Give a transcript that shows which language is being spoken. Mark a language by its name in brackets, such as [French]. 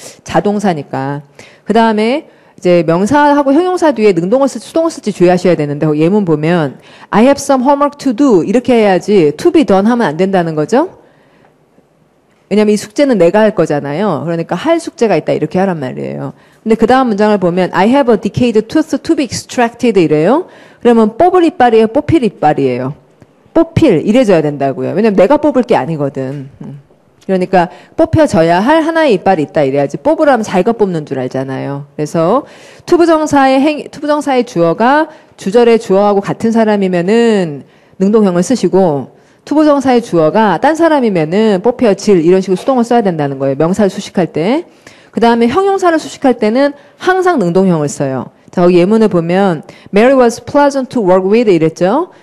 [Korean] 자동사니까. 그 다음에 이제 명사하고 형용사 뒤에 능동을 쓸지 수동을 쓸지 주의하셔야 되는데 예문 보면 [English] I have some homework to do [Korean] 이렇게 해야지 to be done 하면 안 된다는 거죠. 왜냐면 이 숙제는 내가 할 거잖아요. 그러니까 할 숙제가 있다 이렇게 하란 말이에요. 근데 그 다음 문장을 보면 [English] I have a decayed tooth to be extracted [Korean] 이래요. 그러면 뽑을 이빨이에요? 뽑힐 이빨이에요? 뽑힐 이래줘야 된다고요. 왜냐면 내가 뽑을 게 아니거든. 그러니까 뽑혀져야 할 하나의 이빨이 있다 이래야지 뽑으라면 자기가 뽑는 줄 알잖아요. 그래서 투부정사의 주어가 주절의 주어하고 같은 사람이면은 능동형을 쓰시고 투부정사의 주어가 딴 사람이면은 뽑혀질 이런 식으로 수동을 써야 된다는 거예요. 명사를 수식할 때. 그 다음에 형용사를 수식할 때는 항상 능동형을 써요. 자, 여기 예문을 보면 [English] Mary was pleasant to work with [Korean] 이랬죠.